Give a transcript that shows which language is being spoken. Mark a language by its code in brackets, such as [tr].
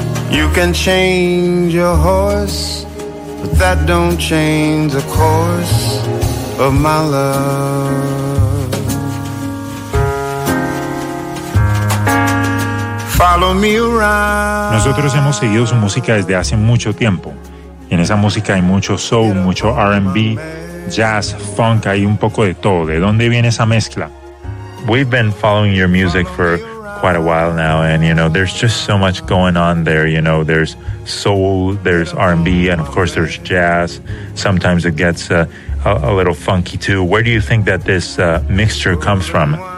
[en] You can change your horse, but that don't change the course of my love. Follow me around. [es] Nosotros hemos seguido su música desde hace mucho tiempo. En esa música hay mucho soul, mucho R&B, jazz, funk, hay un poco de todo. ¿De dónde viene esa mezcla? [en] We've been following your music for quite a while now, and you know, there's just so much going on there. You know, there's soul, there's R&B, and of course there's jazz. Sometimes it gets a little funky too. Where do you think that this mixture comes from?